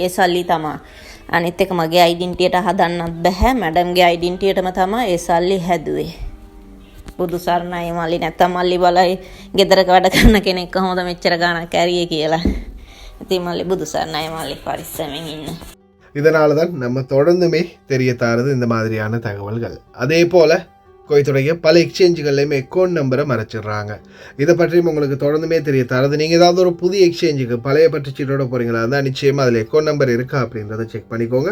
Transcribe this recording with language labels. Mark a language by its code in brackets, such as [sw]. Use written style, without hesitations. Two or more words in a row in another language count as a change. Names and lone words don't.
[si] ඒ සල්ලි තමයි. අනිත් එක මගේ ඩෙන්ටිටියට හදන්නත් බෑ. මැඩම්ගේ ඩෙන්ටිටියටම තමයි ඒ සල්ලි හැදුවේ. බුදු සරණයි මල්ලි. නැත්තම් මල්ලි බලයි ගෙදරක වැඩ කරන කෙනෙක් කොහොමද මෙච්චර ගාණක් ඇරියේ කියලා. ඉතින් මල්ලි බුදු සරණයි මල්ලි, පරිස්සමෙන් ඉන්න. [ta] இதனால தான் நம்ம தொடர்ந்துமே தெரிய தாரது இந்த மாதிரியான தகவல்கள். அதே போல் கோயத்துடைய பல எக்ஸ்சேஞ்சுகள்லையுமே [en] account number [ta] மறைச்சிடுறாங்க. இதை பற்றியும் உங்களுக்கு தொடர்ந்துமே தெரிய தரது. நீங்கள் ஏதாவது ஒரு புதிய எக்ஸ்சேஞ்சுக்கு பழைய பற்றுச்சீட்டோட போகிறீங்களா இருந்தால் நிச்சயமாக அதில் [en] account number [ta] இருக்கா அப்படின்றத செக் பண்ணிக்கோங்க.